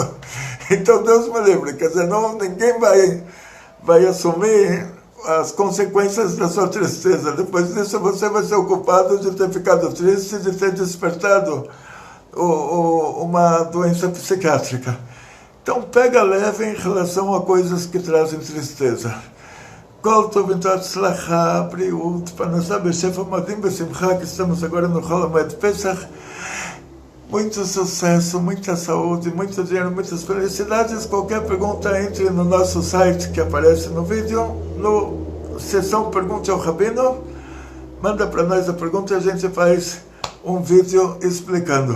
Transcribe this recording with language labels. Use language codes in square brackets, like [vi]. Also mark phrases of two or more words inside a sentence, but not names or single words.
[pt] Então Deus me livre, quer dizer, ninguém vai assumir as consequências da sua tristeza. Depois disso você vai ser o culpado de ter ficado triste, de ter despertado uma doença psiquiátrica. Então pega leve em relação a coisas que trazem tristeza. [he] כל טוב והצלחה, בריאות, פרנסה בשפע ומדים בשמחה, [pt] que estamos agora no Chol HaMoed Pesach. Muito sucesso, muita saúde, muito dinheiro, muitas felicidades. Qualquer pergunta, entre no nosso site que aparece no vídeo, no seção Pergunte ao Rabino. Manda para nós a pergunta e a gente faz um vídeo explicando.